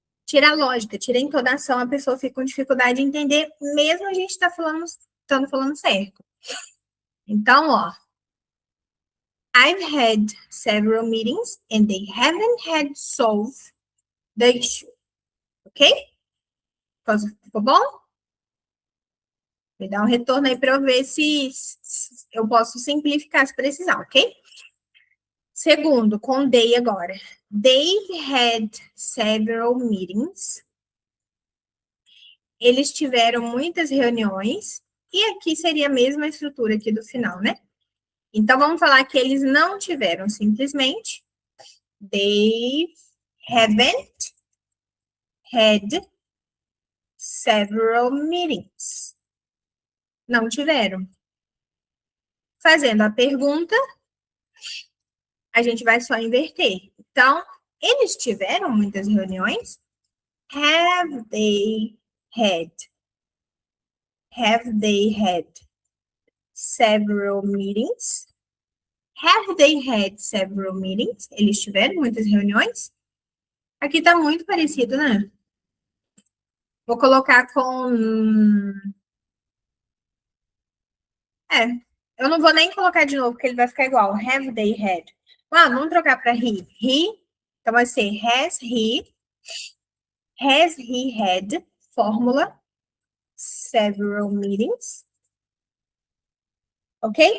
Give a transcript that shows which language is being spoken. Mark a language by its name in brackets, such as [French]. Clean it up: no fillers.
[Portuguese] tira a lógica, tira a entonação, a pessoa fica com dificuldade de entender, mesmo a gente estando falando certo. Então, ó, [English] I've had several meetings and they haven't had solved the issue. [Portuguese] Ok? Ficou bom? Me dá um retorno aí para eu ver se eu posso simplificar se precisar, ok? Segundo, com they agora. [English] They've had several meetings. [Portuguese] Eles tiveram muitas reuniões. E aqui seria a mesma estrutura aqui do final, né? Então, vamos falar que eles não tiveram, simplesmente. [English] They haven't had several meetings. [Portuguese] Não tiveram. Fazendo a pergunta, a gente vai só inverter. Então, eles tiveram muitas reuniões? [English] Have they had? Have they had several meetings? Have they had several meetings? [Portuguese] Eles tiveram muitas reuniões? Aqui está muito parecido, né? Vou colocar com... eu não vou nem colocar de novo, porque ele vai ficar igual. [English] Have they had? [Portuguese] Vamos trocar para he. He, então vai ser [English] has he had, [Portuguese] fórmula, [English] several meetings. [Portuguese] Ok?